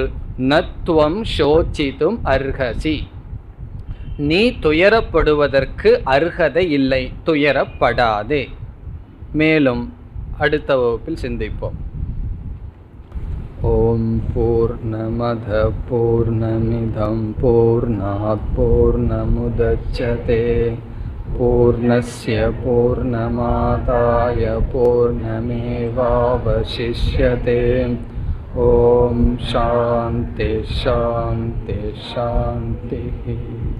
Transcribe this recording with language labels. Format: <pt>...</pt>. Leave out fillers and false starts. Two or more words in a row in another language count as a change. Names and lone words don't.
<sa>न त्वं शोचितुम् अर्हसि,</sa> <ta>நீ துயரப்படுவதற்கு அர்ஹதை இல்லை, துயரப்படாதே. மேலும் அடுத்த வகுப்பில் சிந்திப்போம்.</ta> <sa>ओं पूर्णमदः पूर्णमिदं पूर्णात् पूर्णमुदच्यते पूर्णस्य पूर्णमादाय पूर्णमेवावशिष्यते. ओं शान्ति शान्ति शान्तिः.</sa>